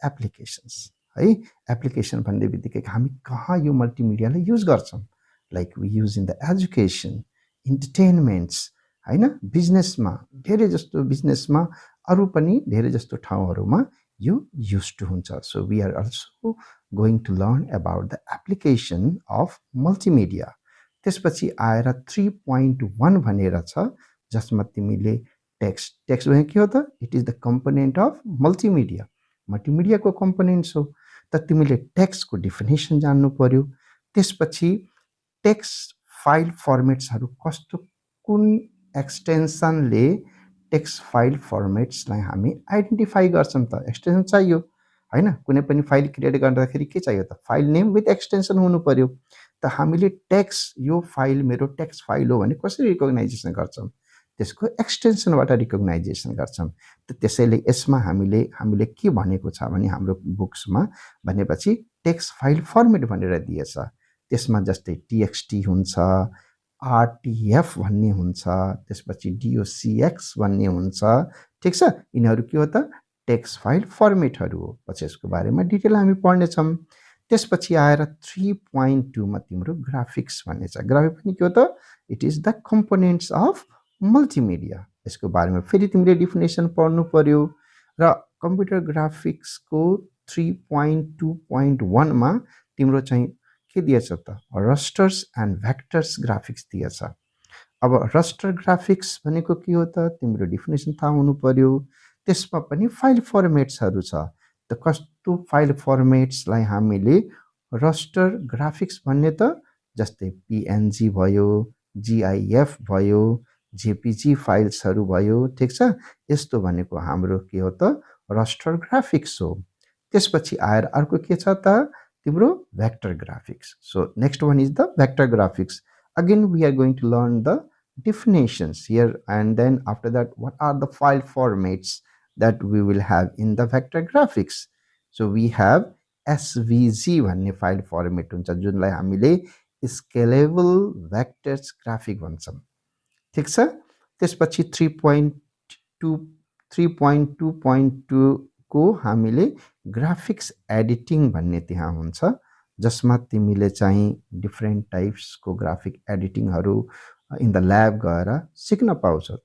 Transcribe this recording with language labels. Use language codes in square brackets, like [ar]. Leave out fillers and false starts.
[ne] Applications है। Application भन्ने बित्तिकै हामी कहाँ यो मल्टिमिडियालाई युज गर्छौँ? [en] like we use in the education, [ne] इन्टरटेनमेन्ट्स होइन, बिजनेसमा धेरै जस्तो, बिजनेसमा अरू पनि धेरै जस्तो ठाउँहरूमा यो युज टु हुन्छ। [en] So we are also going to learn about the application of multimedia. [ne] त्यसपछि आएर 3.1 भनेर छ, जसमा तिमीले टेक्स्ट भने के हो त? [en] It is the component of multimedia. [ne] मल्टिमिडियाको components हो। त तिमीले टेक्स्टको डिफिनेसन जान्नु पर्यो। त्यसपछि टेक्स्ट फाइल फर्मेट्सहरू कस्तो, कुन एक्सटेन्सनले टेक्स्ट फाइल फर्मेट्सलाई हामी आइडेन्टिफाई गर्छौँ त? एक्सटेन्सन चाहियो होइन। कुनै पनि फाइल क्रिएट गर्दाखेरि के चाहियो त? फाइल नेम विथ एक्सटेन्सन हुनु पर्यो। त हामीले टेक्स्ट, यो फाइल मेरो टेक्स्ट फाइल हो भने कसरी रिकग्नाइजेसन गर्छौँ? त्यसको एक्सटेन्सनबाट रिकग्नाइजेसन गर्छौँ। त त्यसैले यसमा हामीले के भनेको छ भने हाम्रो बुक्समा भनेपछि टेक्स्ट फाइल फर्मेट भनेर दिएछ। त्यसमा जस्तै TXT हुन्छ, RTF भन्ने हुन्छ, त्यसपछि DOCX भन्ने हुन्छ। ठिक छ। यिनीहरू के हो त? टेक्स्ट फाइल फर्मेटहरू हो। पछि यसको बारेमा डिटेल हामी पढ्नेछौँ। त्यसपछि आएर 3.2 मा तिम्रो ग्राफिक्स भन्ने छ। ग्राफिक्स पनि के हो त? [en] It is the components of multimedia. [ne] यसको बारेमा फेरि तिमीले डिफिनेसन पढ्नु पर्यो। र कम्प्युटर ग्राफिक्सको 3.2.1 मा तिम्रो चाहिँ के दिएछ त रस्टर्स एन्ड भेक्टर्स ग्राफिक्स दिएछ। अब रस्टर ग्राफिक्स भनेको के हो त तिम्रो डेफिनेसन थाहा हुनु पर्यो। त्यसमा पनि फाइल फर्मेट्सहरू छ। त कस्तो फाइल फर्मेट्सलाई हामीले रस्टर ग्राफिक्स भन्ने त जस्तै पिएनजी भयो, जिआइएफ भयो, जेपिजी फाइल्सहरू भयो, ठिक छ। यस्तो भनेको हाम्रो के हो त रस्टर ग्राफिक्स हो। त्यसपछि आएर अर्को के छ त तिम्रो vector graphics. [en] So next one is the vector graphics. Again, we are going to learn the definitions here, and then after that, what are the file formats that we will have in the vector graphics. So we have [ne] SVG भन्ने file format हुन्छ जुनलाई हामीले scalable vectors graphic भन्छौँ, ठिक छ। त्यसपछि 3.2.2 को हामीले ग्राफिक्स एडिटिङ भन्ने त्यहाँ हुन्छ, जसमा तिमीले चाहिँ different टाइप्सको graphic एडिटिङहरू [en] in the lab [ne] गएर सिक्न पाउँछौ।